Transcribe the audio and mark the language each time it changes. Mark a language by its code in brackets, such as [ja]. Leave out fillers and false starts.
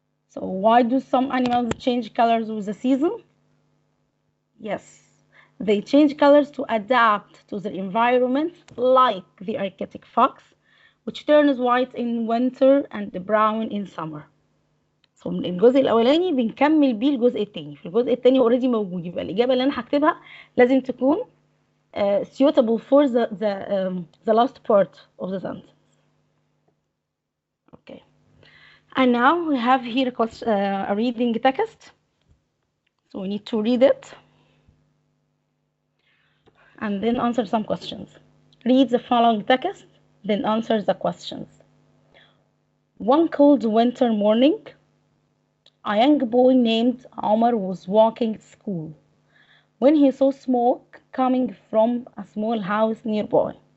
[en] So why do some animals change colors with the season? Yes, they change colors to adapt to their environment, like the Arctic fox, which turns white in winter and brown in summer. [ar] So من الجزء الأولاني بنكمل بيه الجزء التاني. في الجزء التاني اوريدي موجود، يبقى الإجابة اللي أنا هكتبها لازم تكون [en] suitable for the last part of the sentence. Okay. And now we have here a reading text. So we need to read it and then answer some questions. Read the following text, then answer the questions. One cold winter morning, a young boy named Omar was walking to school when he saw smoke coming from a small house nearby.